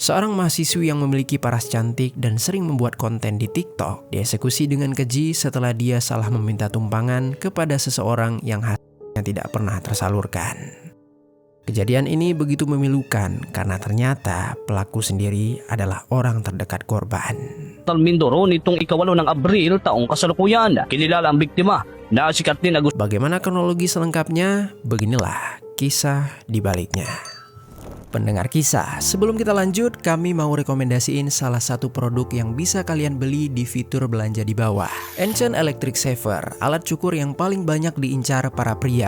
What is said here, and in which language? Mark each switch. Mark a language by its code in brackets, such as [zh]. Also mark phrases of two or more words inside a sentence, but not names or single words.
[id] Seorang mahasiswi yang memiliki paras cantik dan sering membuat konten di TikTok dieksekusi dengan keji setelah dia salah meminta tumpangan kepada seseorang yang hasilnya tidak pernah tersalurkan. Kejadian ini begitu memilukan karena ternyata pelaku sendiri adalah orang terdekat korban. [tl] Mindoro nitong ika-8 ng Abril taong kasalukuyan. Kinilala ang biktima na si Caitlin Agustin. [id] Bagaimana kronologi selengkapnya? Beginilah kisah di baliknya. Pendengar kisah, sebelum kita lanjut, kami mau rekomendasiin salah satu produk yang bisa kalian beli di fitur belanja di bawah. Ancient Electric Saver, alat cukur yang paling banyak diincar para pria.